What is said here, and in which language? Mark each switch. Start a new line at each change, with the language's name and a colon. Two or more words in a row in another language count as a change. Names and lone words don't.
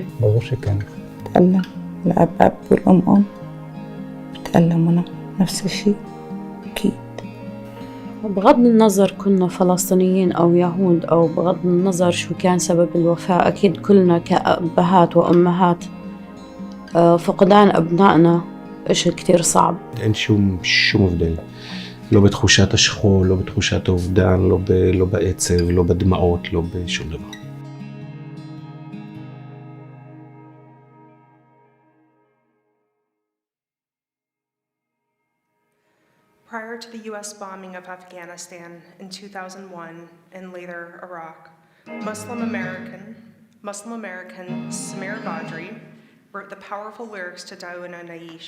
Hebrew: ברור שכן.
Arabic: بتألم الأب أب والأم أم، بتألم أنا نفس الشيء أكيد. بغض النظر كنا فلسطينيين أو يهود، أو بغض النظر شو كان سبب الوفاة، أكيد كلنا كأبهات وأمهات فقدان أبنائنا إشي كتير صعب.
Hebrew: אין שום הבדל. לא בתחושת השכול, לא בתחושת האובדן, לא בעצב, לא בדמעות, לא בשום דבר.
English: Prior to the U.S. bombing of Afghanistan in 2001 and later Iraq, Muslim American Samir Badri wrote the powerful lyrics to Dawouna Naish.